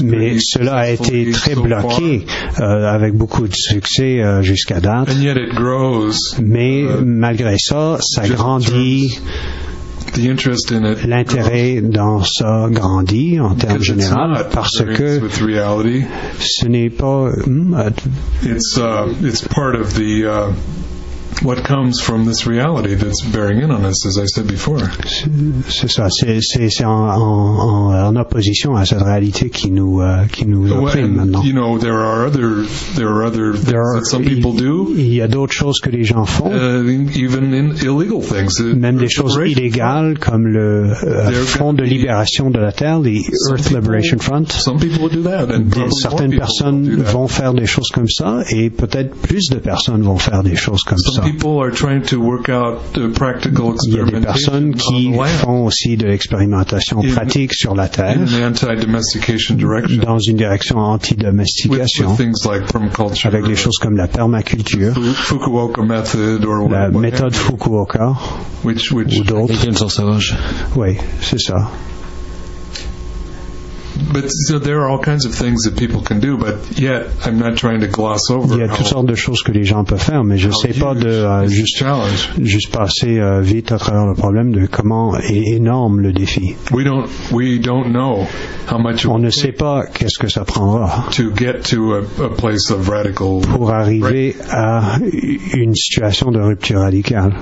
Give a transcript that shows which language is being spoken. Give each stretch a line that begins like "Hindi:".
French: Mais cela a été très bloqué avec beaucoup de succès jusqu'à date.
English: And yet it grows,
French: mais malgré ça, ça grandit.
English: The interest in it,
French: l'intérêt dans ça grandit en termes généraux parce que ce n'est pas.
English: It's part of the. What comes from this reality that's bearing in on us, as I said before.
French: C'est ça. C'est en opposition à cette réalité qui nous opprime maintenant.
English: You know, there are other things that some people do.
French: Il y a d'autres choses que les gens font.
English: Even in illegal things.
French: Même des choses illégales comme le Front de Libération de la Terre, the Earth Liberation Front.
English: Some people will do that, and probably
French: certaines personnes vont faire des choses comme ça, et peut-être plus de personnes vont faire des choses comme ça.
English: People are trying to work out the practical experimentation.
French: Il y a des personnes qui font aussi de l'expérimentation pratique sur la terre,
English: in an anti-domestication direction,
French: dans une direction anti-domestication, avec des choses comme la permaculture,
English: Fukuoka method, or
French: la méthode Fukuoka,
English: which
French: ou d'autres. Oui, c'est ça.
English: But so there are all kinds of things that people can do, but yet I'm not trying to gloss over.
French: Il y a toutes sortes de choses que les gens peuvent faire, mais je ne sais pas de juste passer vite à travers le problème de comment est énorme le défi.
English: We don't know how much.
French: On ne sait pas qu'est-ce que ça prendra
English: to get to a place of radical.
French: Pour arriver à une situation de rupture radicale.